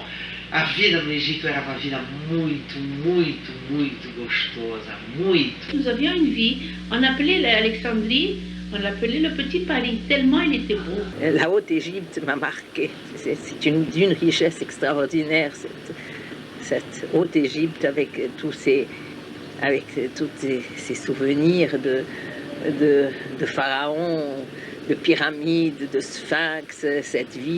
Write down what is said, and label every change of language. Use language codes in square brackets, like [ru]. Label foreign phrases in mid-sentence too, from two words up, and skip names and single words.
[pt] A vida no Egito era uma vida muito, muito, muito gostosa, muito. [fr] Nous avions une vie, on appelait l'Alexandrie, on l'appelait le petit Paris, tellement il était beau. La Haute-Égypte m'a marqué. C'est d'une richesse extraordinaire, cette Haute-Égypte avec tous ces souvenirs de pharaons, de pyramides, de sphinx, cette vie.